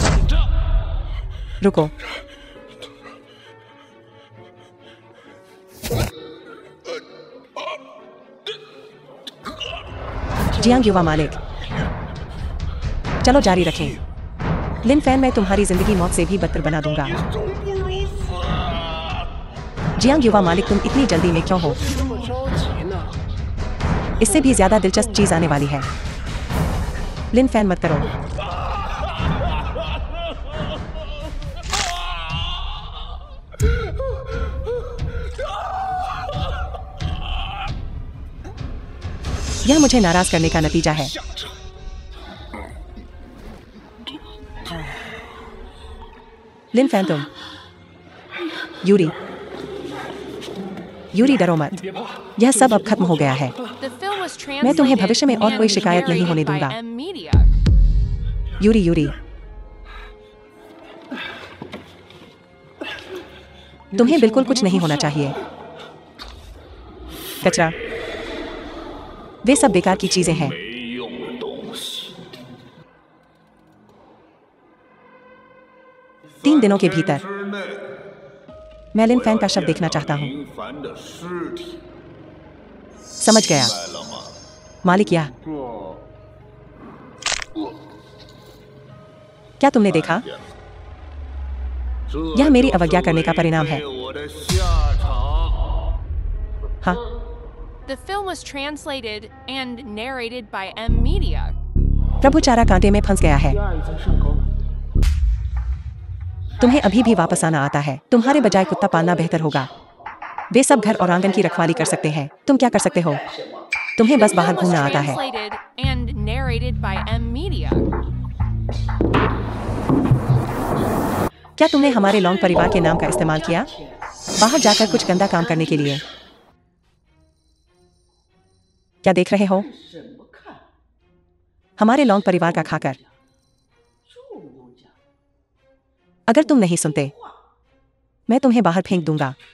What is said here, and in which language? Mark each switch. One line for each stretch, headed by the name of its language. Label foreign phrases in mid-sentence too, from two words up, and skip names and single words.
Hindi: रुको। जियांग युवा मालिक, चलो जारी रखें। लिन फैन, मैं तुम्हारी जिंदगी मौत से भी बदतर बना दूंगा।
Chinese: 生不如死。
Hindi: जियांग युवा मालिक, तुम इतनी जल्दी में क्यों हो?
Chinese: 这么着急呢？
Hindi: इससे भी ज्यादा दिलचस्प चीज आने वाली है। लिन फैन, मत करो। यह मुझे नाराज करने का नतीजा है। लिन फैन, तुम यूरी, यूरी, डरो मत। यह सब अब खत्म हो गया है।
English: The film was
Hindi: मैं तुम्हें भविष्य में और
English: translated
Hindi: कोई
English: and
Hindi: शिकायत नहीं होने
English: narrated by
Hindi: दूंगा।
English: M Media.
Hindi: यूरी, यूरी, तुम्हें बिल्कुल कुछ नहीं होना चाहिए। कचरा, वे सब बेकार की चीजें हैं।
Chinese: 没用的东西。
Hindi: 3 दिनों के भीतर
Chinese: 之内
Hindi: मैं लिन फैन का शव देखना चाहता हूँ।
Chinese: 林凡的尸体，
Hindi: समझ गया।
Chinese: 明白了吗？
Hindi: मालिक यह क्या तुमने देखा?
Chinese: 这
Hindi: यह मेरी
Chinese: 就是
Hindi: अवज्ञा करने का परिणाम है।
Chinese: 违背我的下场。
Hindi: हाँ,
English: The film was translated and narrated by M Media.
Hindi: प्रभु चारा कांटे में फंस गया है।
Chinese: 第二已经上钩了。
Hindi: तुम्हें अभी भी वापस आना आता है। तुम्हारे बजाय कुत्ता पालना बेहतर होगा। वे सब घर और आंगन की रखवाली कर सकते हैं। तुम क्या कर सकते हो? तुम्हें बस बाहर
English: Film was
Hindi: घूमना आता है।
English: translated and narrated by M Media.
Hindi: क्या तुमने हमारे लॉन्ग परिवार के नाम का इस्तेमाल किया बाहर जाकर कुछ गंदा काम करने के लिए? क्या देख रहे हो? हमारे लॉन्ग परिवार का खाकर। अगर तुम नहीं सुनते मैं तुम्हें बाहर फेंक दूंगा।